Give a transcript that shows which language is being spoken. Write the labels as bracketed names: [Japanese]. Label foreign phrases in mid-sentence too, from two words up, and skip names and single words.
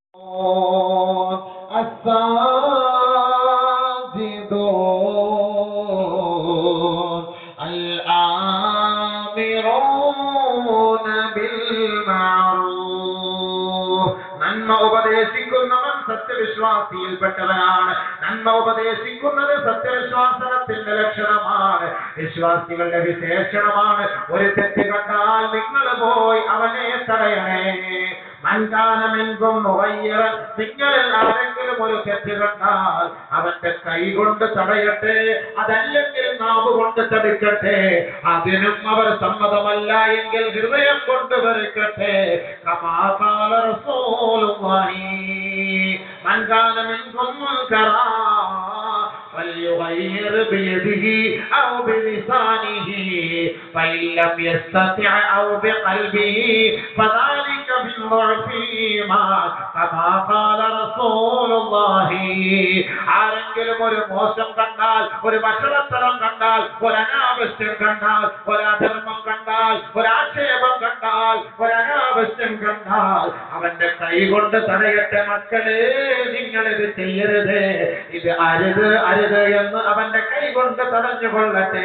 [Arabic] الساجدون الآمرون بالمعروف [Malayalam] നന്മ ഉപദേശിക്കുന്നവൻ സത്യവിശ്വാസിയിൽപ്പെട്ടവനാണ്. നന്മ ഉപദേശിക്കുന്നത് സത്യവിശ്വാസത്തിന്റെ ലക്ഷണമാണ്, വിശ്വാസികളുടെ വിശേഷണമാണ്. ഒരു തെറ്റ് കണ്ടാൽ നിങ്ങൾ പോയി അവനെ തടയണേ. [Arabic] من كان منكم مغيرا, [Malayalam] നിങ്ങളിൽ ആരെങ്കിലും ഒരു തെറ്റ് കണ്ടാൽ അവന്റെ കൈ കൊണ്ട് തടയട്ടെ, അതല്ലെങ്കിൽ നാവ് കൊണ്ട് തടുക്കട്ടെ. അതിനും അവർ സമ്മതമല്ല എങ്കിൽ ഹൃദയം കൊണ്ട് വെറുക്കട്ടെ. [Arabic] كما قال رسول الله من كان منكم منكرا فليغير بيده أو بلسانه فإن لم يستطع أو بقلبه فذلك من ضعف الإيمان كما قال رسول الله. [Malayalam] ആരെങ്കിലും ഒരു മോശം കണ്ടാൽ, ഒരു വഷളത്തരം കണ്ടാൽ, ഒരു അനാവശ്യം കണ്ടാൽ, ഒരു അധർമ്മം കണ്ടാൽ, ഒരു ആക്ഷേപം കണ്ടാൽ, ഒരു അനാവശ്യം കണ്ടാൽ അവന്റെ കൈ കൊണ്ട് തടയട്ടെ. മക്കളെ, നിങ്ങളിത് ചെയ്യരുത്, ഇത് അരുത് അരുത് എന്ന് അവന്റെ കൈ കൊണ്ട് തടഞ്ഞുകൊള്ളട്ടെ.